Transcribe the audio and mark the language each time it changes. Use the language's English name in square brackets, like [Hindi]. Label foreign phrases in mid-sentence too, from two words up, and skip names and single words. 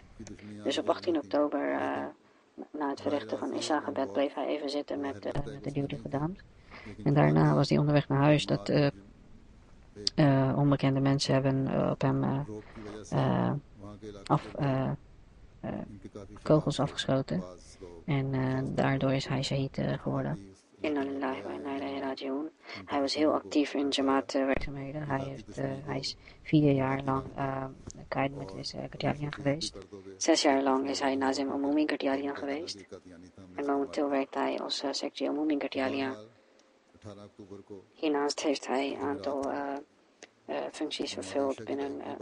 [Dutch] Dus op 18 oktober, na het verrichten van Isha-gebed, bleef hij even zitten met de duty gedaan. En daarna was hij onderweg naar huis. Dat onbekende mensen hebben op hem kogels afgeschoten. En daardoor is hij shaheed geworden. [Arabic] إنا لله وإنا إليه راجعون. [Dutch] Hij was heel actief in Jamaat werkzaamheden. Hij is 4 jaar lang Qaid Majlis Qadyaniya geweest. 6 jaar lang is hij Nazim Umumi Qadyaniya geweest. En momenteel werkt hij als secretary Umumi Qadyaniya. Hiernaast heeft hij een aantal functies vervuld binnen.